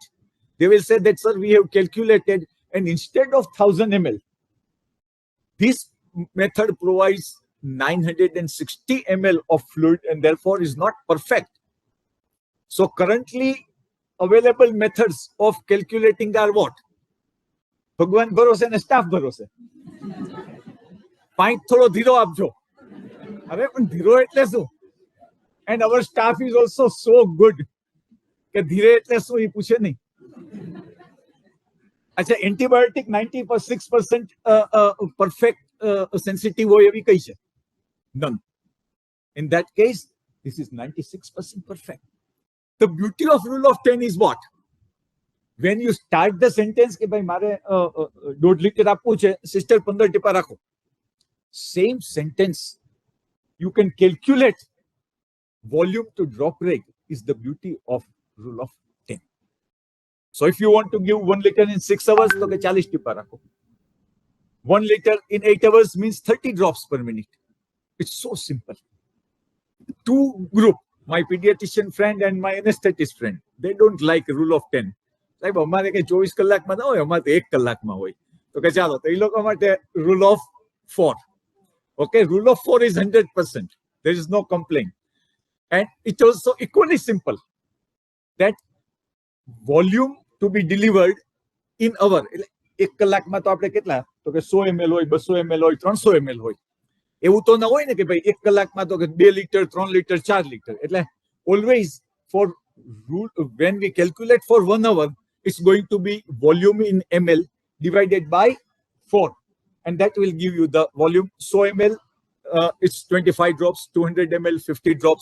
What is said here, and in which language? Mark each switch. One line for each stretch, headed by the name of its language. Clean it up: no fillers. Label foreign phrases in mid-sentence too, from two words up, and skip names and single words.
English: They will say that, sir, we have calculated, and instead of 1000 ml, this method provides 960 ml of fluid and therefore is not perfect. So currently available methods of calculating are what?
Gujarati: ભગવાન ભરોસે ને સ્ટાફ ભરોસે. પાઇપ થોડો ધીરો આપજો. અરે પણ ધીરો એટલે શું?
English: And our staff is also so good
Gujarati: કે ધીરે એટલે શું એ પૂછે નહીં. અચ્છા, એન્ટીબાયોટિક 96%
English: perfect sensitive
Gujarati: હોય એવી કઈ છે?
English: None. In that case, this is 96% perfect. The beauty of rule of 10 is what? When you start the sentence
Gujarati: કે ભાઈ મારે 1.5 liter આપવું છે, સિસ્ટર 15 ટીપા રાખો.
English: Same sentence, you can calculate volume to drop rate is the beauty of rule of 10. So if you want to give 1 liter in 6 hours,
Gujarati: તો કે 40 ટીપા રાખો.
English: 1 liter in 8 hours means 30 drops per minute. It's so simple. Two group, my pediatrician friend and my anesthetist friend, they don't like rule of 10.
Gujarati: સાહેબ અમારે કઈ 24 કલાકમાં ના હોય, અમારે તો 1 કલાકમાં હોય. તો કે ચાલો, તો એ લોકો માટે
English: rule of 4. Okay, rule of 4 is 100%. There is no complaint. And it's also equally simple that volume to be delivered in hour.
Gujarati: 1 કલાકમાં તો આપણે કેટલા? તો કે 100 ml હોય, 200 ml હોય, 300 ml હોય. એવું તો ના હોય ને કે ભાઈ 1 કલાકમાં તો કે 2 liter, 3 liter, 4 liter.
English: એટલે always for rule, when we calculate for 1 hour, it's going to be volume in ml divided by 4. And that will give you the volume. 100 ml, it's 25 drops, 200 ml, 50 drops.